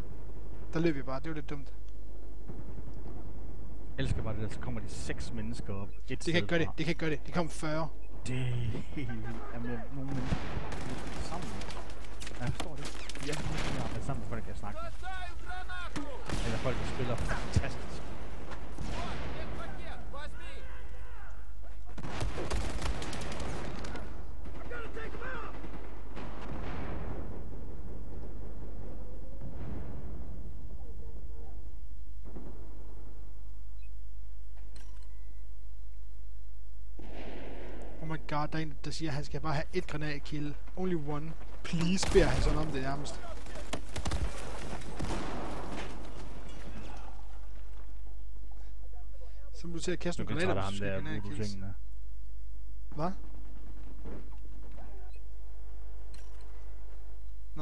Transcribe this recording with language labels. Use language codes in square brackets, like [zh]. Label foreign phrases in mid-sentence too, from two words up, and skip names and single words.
[da] Der løb jeg bare, det var lidt dumt. Jeg elsker bare det der, så kommer de 6 mennesker op. Det kan ikke gøre det, de kom 40. Det er helt vildt. Jamen, nogle mennesker sammen. Ja, jeg forstår det. Ja, de har været sammen med folk, jeg snakker med. [ru] Бросаю гранату! [da] Eller folk, der spiller fantastisk. [ru] Вот медпакет, возьми! [en] Oh my god, [da] der er en, der siger, at han skal bare have et granatkill. [en] Only one. Please, [da] beder han sådan om det nærmest. Så må du til at kaste Nu nogle kan granater, tage hvis ham du skal der granatkills. voodoo-tingene. Hvad?